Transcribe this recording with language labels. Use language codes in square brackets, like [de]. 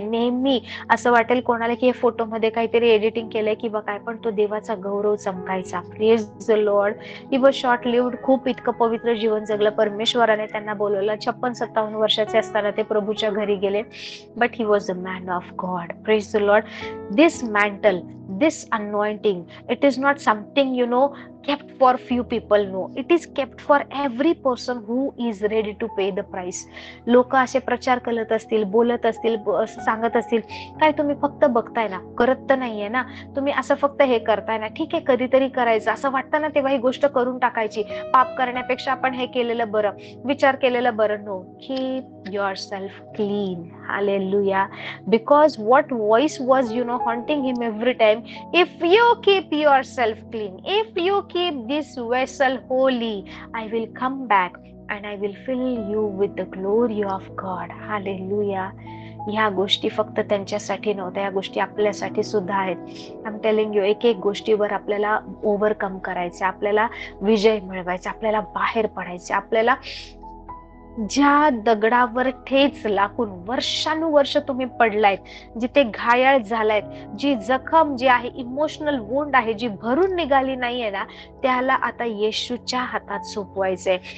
[mr] नेहमी असं वाटेल कोणाला की हे फोटोमध्ये काहीतरी एडिटिंग केलंय किंवा काय, पण तो देवाचा गौरव चमकायचा. [en] Praise the Lord. He was short lived. [mr] खूप इतकं पवित्र जीवन जगलं. परमेश्वराने त्यांना बोलवलं. 56-57 वर्षाचे असताना ते प्रभूच्या घरी गेले. [en] But he was a man of God. Praise the Lord. This mantle, this anointing, it is not something kept for few people. No, it is kept for every person who is ready to pay the price. [mr] लोक असे प्रचार करत असतील, बोलत असतील, सांगत असतील, काय तुम्ही फक्त बघताय ना, करत तर नाहीये ना, तुम्ही असं फक्त हे करताय ना, ठीक आहे कधीतरी करायचं, असं वाटतं ना तेव्हा ही गोष्ट करून टाकायची, पाप करण्यापेक्षा आपण हे केलेलं बरं, विचार केलेलं बरं. [en] No, keep yourself clean. Hallelujah. Because what voice was, haunting him every time? If you keep yourself clean, if you keep this vessel holy, I will come back and I will fill you with the glory of God. Hallelujah. [mr] ह्या गोष्टी फक्त त्यांच्यासाठी नव्हत्या, या गोष्टी आपल्यासाठी सुद्धा आहेत. [en] I am telling you, [mr] एक एक गोष्टीवर आपल्याला ओव्हरकम करायचं, आपल्याला विजय मिळवायचा, आपल्याला बाहेर पडायचे, आपल्याला ज्या दगडावर ठेच लागून वर्षानुवर्ष तुम्ही पडलायत, जिथे घायाळ झालायत, जी जखम जी आहे, इमोशनल वुंड आहे, जी भरून निघाली नाहीये ना, त्याला आता येशूच्या हातात सोपवायचंय.